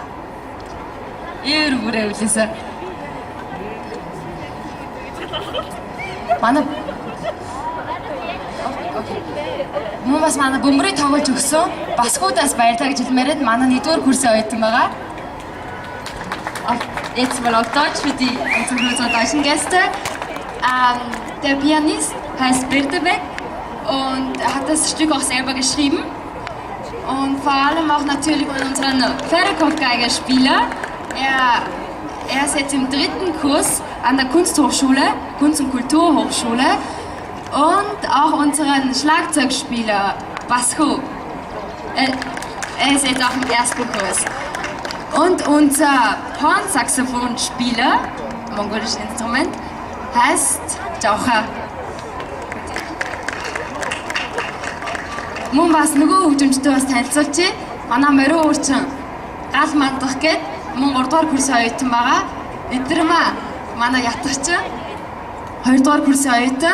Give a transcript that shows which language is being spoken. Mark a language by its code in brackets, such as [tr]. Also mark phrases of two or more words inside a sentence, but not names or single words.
[mn] Бүрээ үлээсэн. Манай Мөн бас манай бөмбөрийг тоглож өгсөн Баскуудаас баярлалаа гэж хэлмээр байна. Манай 1-р курсын оюутан байгаа. [de] Jetzt mal auf Deutsch für unsere deutschen Gäste. Der Pianist heißt Berdebek und er hat das Stück auch selber geschrieben. Und vor allem auch natürlich unseren Pferdekopfgeigerspieler. Er ist jetzt im 3. Kurs an der Kunsthochschule, Kunst- und Kulturhochschule. Und auch unseren Schlagzeugspieler Basko. Er ist jetzt auch im 1. Kurs. Und unser Hornsaxophonspieler, mongolisches Instrument, heißt Jaucha. [mn] Мөн бас нөгөө хөгжимчтэй бас танилцуулчих. Манай морин уурчин гал мандах гээд мөн 3 дугаар курсын оюутан байгаа. Эдгэрмаа манай ятгчин 2 дугаар курсын оюутан.